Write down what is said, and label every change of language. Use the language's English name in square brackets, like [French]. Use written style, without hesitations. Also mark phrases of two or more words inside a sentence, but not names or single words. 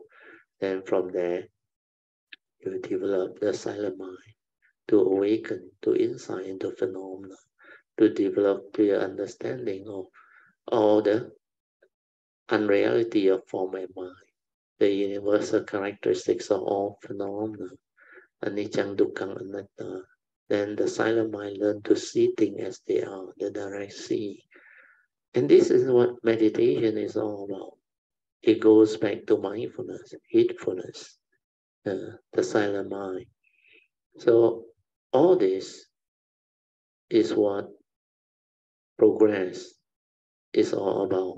[English] Then from there, you develop the silent mind, to awaken to insight into phenomena, to develop clear understanding of all the unreality of form and mind, the universal characteristics of all phenomena, [Pali] anicca, dukkha, anatta. [English] Then the silent mind learn to see things as they are, the direct see. And this is what meditation is all about. It goes back to mindfulness, heedfulness, the silent mind. So all this is what progress is all about.